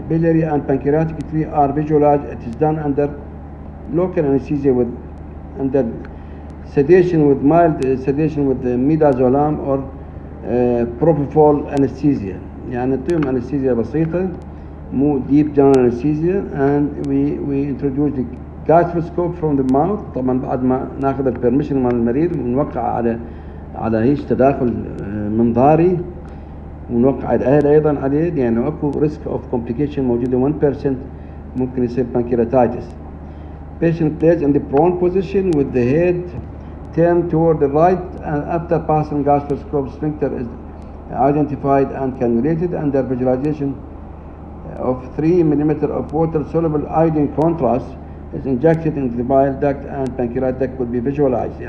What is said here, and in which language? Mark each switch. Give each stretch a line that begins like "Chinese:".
English: Biliary and pancreatic tree are visualized. It is done under local anesthesia under sedation with mild sedation with midazolam or propofol anesthesia.
Arabic: يعني نعطيهم
English: anesthesia بسيطة more deep general anesthesia, and we introduce the gastroscope from the mouth.
Arabic: طبعا بعد ما ناخذ البرميشن مال المريض ونوقع على هيك تداخل منظاري، ونوقع الاهل ايضا عليه، لانه اكو
English: risk of complication
Arabic: موجوده 1% ممكن يصير pancreatitis.
English: Patient plays in the prone position with the head turned toward the right, and after passing gastroscope, sphincter is identified and cannulated under visualization of 3 millimeter of water-soluble iodine contrast is injected into the bile duct, and pancreatic duct will be visualized.